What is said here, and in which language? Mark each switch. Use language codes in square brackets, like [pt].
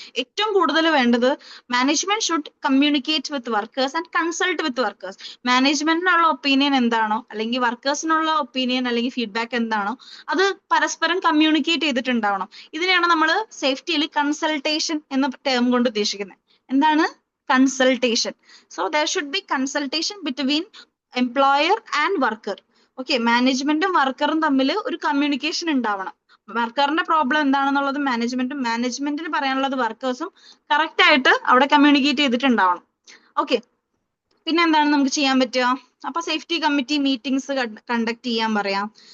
[ml] ഏറ്റവും കൂടുതൽ വേണ്ടത് [en] Management should communicate with workers and consult with workers. [ml] മാനേജ്മെന്റിനുള്ള opinion എന്താണോ അല്ലെങ്കിൽ വർക്കേഴ്സിനുള്ള ഒപ്പീനിയൻ അല്ലെങ്കിൽ ഫീഡ്ബാക്ക് എന്താണോ അത് പരസ്പരം കമ്മ്യൂണിക്കേറ്റ് ചെയ്തിട്ടുണ്ടാവണം. ഇതിനെയാണ് നമ്മൾ സേഫ്റ്റിയിൽ കൺസൾട്ടേഷൻ എന്ന ടേം കൊണ്ട് ഉദ്ദേശിക്കുന്നത്. എന്താണ്? consultation. [en] So there should be consultation between employer and worker. [ml] Okay, മാനേജ്മെന്റും വർക്കറും തമ്മിൽ ഒരു കമ്മ്യൂണിക്കേഷൻ ഉണ്ടാവണം. വർക്കറിന്റെ പ്രോബ്ലം എന്താണെന്നുള്ളത് മാനേജ്മെന്റിന് പറയാനുള്ളത് വർക്കേഴ്സും കറക്റ്റ് ആയിട്ട് അവിടെ കമ്മ്യൂണിക്കേറ്റ് ചെയ്തിട്ടുണ്ടാവണം. ഓക്കെ, പിന്നെ എന്താണ് നമുക്ക് ചെയ്യാൻ പറ്റുക? അപ്പൊ സേഫ്റ്റി കമ്മിറ്റി മീറ്റിംഗ്സ് കണ്ടക്ട് ചെയ്യാൻ പറയാം.